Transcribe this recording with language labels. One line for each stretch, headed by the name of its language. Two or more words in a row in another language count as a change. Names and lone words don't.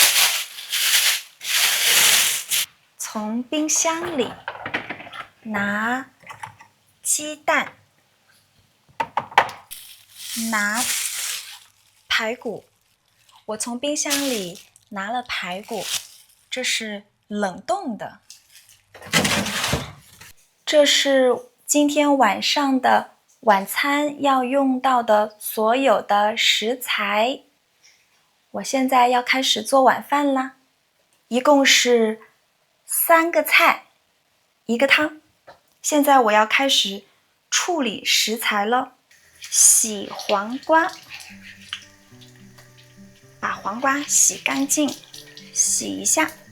Chinese: 从冰箱裡拿雞蛋，拿排骨。我從冰箱裡拿了排骨，這是冷凍的。這是今天晚上的晚餐要用到的所有的食材。我現在要開始做晚飯啦，一共是3個菜，1個湯。現在我要開始處理食材了。洗黃瓜，把黃瓜洗乾淨，洗一下。